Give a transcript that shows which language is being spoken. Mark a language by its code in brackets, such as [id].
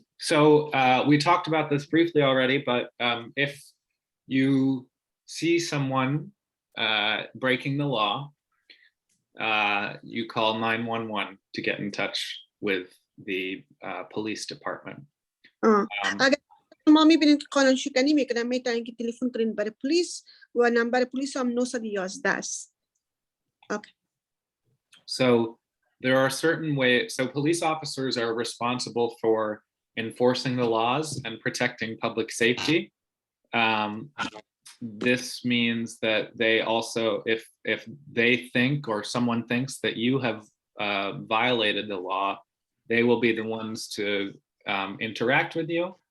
[en] So we talked about this briefly already, but if you see someone breaking the law, you call 911 to get in touch with the police department. [fa] اگر شما میبینید که قانون شکنی میکنن میتونین که تلفن کنین برای پلیس و نمبر پلیس هم 911 است. [en] Okay. So there are certain ways, so police officers are responsible for enforcing the laws and protecting public safety. This means that they also, if they think or someone thinks that you have violated the law, they will be the ones to interact with you.